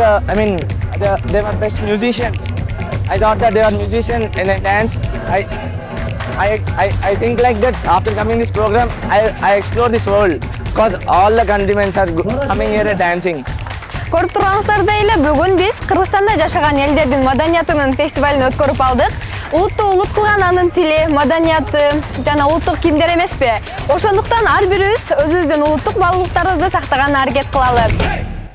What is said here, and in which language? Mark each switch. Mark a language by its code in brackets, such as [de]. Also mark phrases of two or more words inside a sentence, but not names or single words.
[en] I mean, they were best musicians. I thought that they were musicians and I dance. I think like that. After coming this program, I explore this world because all the countrymen are coming here and dancing. [ky] Көрүп турганыңыздардай эле бүгүн биз Кыргызстанда жашаган элдердин маданиятынын фестивалын өткөрүп алдык. Улутту улут кылган анын тили, маданияты жана улуттук кийимдер эмеспи? Ошондуктан ар бирибиз өзүбүздүн улуттук баалуулуктарыбызды сактаганга аракет кылалы.